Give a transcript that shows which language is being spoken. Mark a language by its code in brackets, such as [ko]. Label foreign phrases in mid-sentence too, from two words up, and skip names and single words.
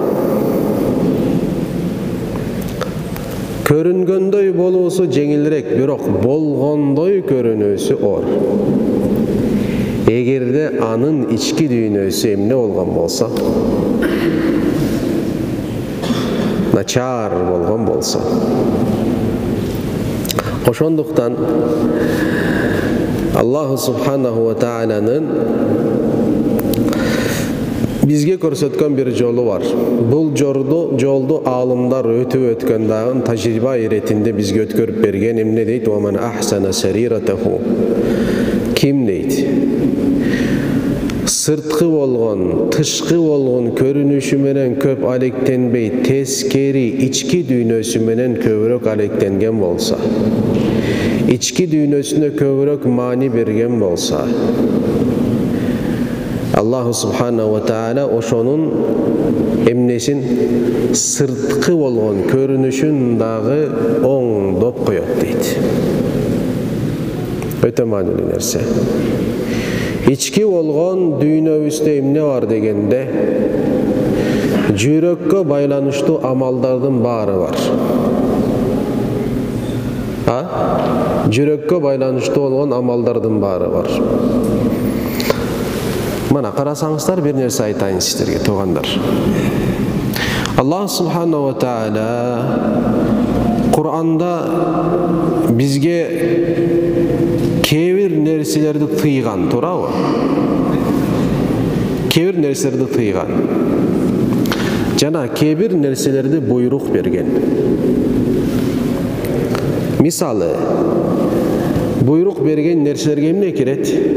[ky] Көрүнгөндөй болуусу жеңилирээк, бирок болгондой көрүнүүсү оор. Эгерде анын ички дүйнөсү эмне болгон болсо, начар болгон болсо, ошондуктан [ar] الله سبحانه وتعالى [ky] бизге көрсөткөн бир жолу бар. Бул жолду аалымдар өтүп өткөн дагы тажрыйба иретинде бизге өткөрүп берген. Эмне дейт? [ar] وأحسن سريرته. [ky] Ким дейт? Сырткы болгон, тышкы болгон көрүнүшү менен көп алектенбей, тескери ички дүйнөсү менен көбүрөөк алектенген болсо, ички дүйнөсүнө көбүрөөк маани берген болсо, [ar] الله سبحانه وتعالى [ky] ошонун эмнесин, сырткы болгон көрүнүшүн дагы оңдоп коет дейт. Өтө маанилүү нерсе. Ички болгон дүйнөбүздө эмне бар дегенде, жүрөккө байланыштуу амалдардын баары бар. Жүрөккө байланыштуу болгон амалдардын баары бар. Мына карасаңыздар, бир нерсе айтайын сиздерге, туугандар. [ar] الله سبحانه وتعالى [ky] Кур'анда бизге кээ-бир нерселерди тыйган, туурабы? Кээ-бир нерселерди тыйган. Жана кээ-бир нерселерди буйрук берген. Мисалы, буйрук берген нерселерге эмне кирет?